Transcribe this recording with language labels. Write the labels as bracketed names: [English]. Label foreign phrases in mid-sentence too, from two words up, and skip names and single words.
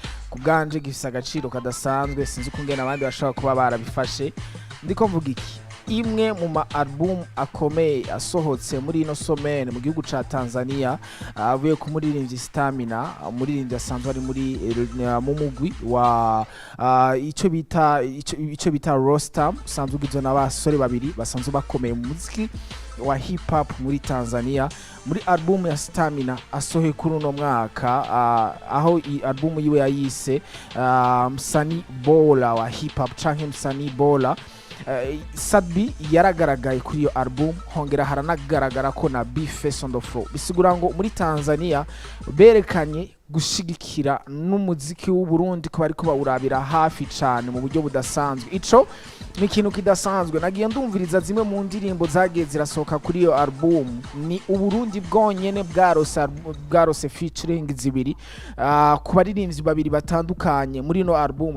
[Rundi] kubganje gifise agaciro kadasanzwe sinzi kungena abandi bashobora kuba barabifashe ndiko mvuga iki imwe mu ma album akomeye asohotse muri ino somene mu gihugu ca Tanzania avuye ku muririmbyi Stamina, umuririmbyi asanzwe ari muri mu mugwi wa ico bita Rostam, usanzwe ugizwe n'abasore babiri basanzwe bakomeye mu muziki wa hip hop muri Tanzania. Muri album ya Stamina asohoye kuri uno mwaka aho album yiwe yayise Msanii Bora wa hip hop canke Msanii Bora. Sadbi yaragaragaye kuri iyo album, hongera haranagaragara ko na B-Face [English] on the floor. [Rundi] Bisigura ngo muri Tanzania berekanye gushigikira n'umuziki w'u Burundi ko bariko bawurabira hafi cyane mu buryo budasanzwe. Ico ni ikintu kidasanzwe. Nagiye ndumviriza zimwe mu ndirimbo zagiye zirasohoka kuri iyo album, ni u Burundi bwonyene bwarose featuring zibiri ku baririmbyi babiri batandukanye muri no album.